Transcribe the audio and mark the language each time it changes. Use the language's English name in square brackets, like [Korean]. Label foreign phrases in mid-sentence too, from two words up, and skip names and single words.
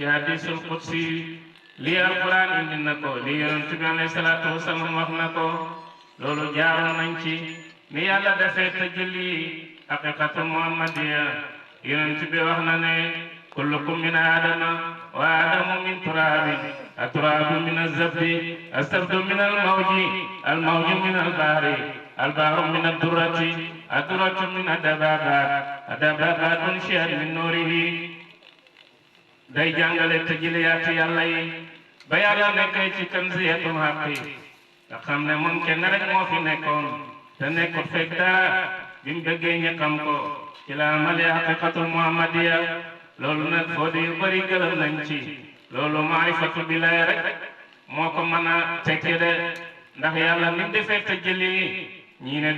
[Arabic] الحديث القدسي [Wolof] lii alquran indi na ko lii yonent bi [Arabic] عليه الصلاة والسلام [Wolof] wax na ko loolu jaaroon nañ ci ni yàlla defee tëjali [Arabic] الحقيقة المحمدية [Wolof] yonent bi wax na ne [Arabic] كلكم من آدم وآدم من تراب التراب من الزبد الزبد من الموج الموج من البحر البحر من الدرة الدرة من الدبابات الدبابات انشئت من نوره [Wolof] day jàngale tëjiliyaatu yàlla yi ba yàlla nekkee ci [Arabic] كنزية الحق [Wolof] nga xam ne moom kenn rek moo fi nekkoon te nekkut fekk dara bi mu bëggee ñu xam ko ci la amale [Arabic] الحقيقة المحمدية [Wolof] loolu nag foo di yu bëri gërëm nañ ci loolu [Arabic] معرفة بالله [Wolof] rek moo ko mën a tekki de ndax yàlla ni defee tëjali ñii ne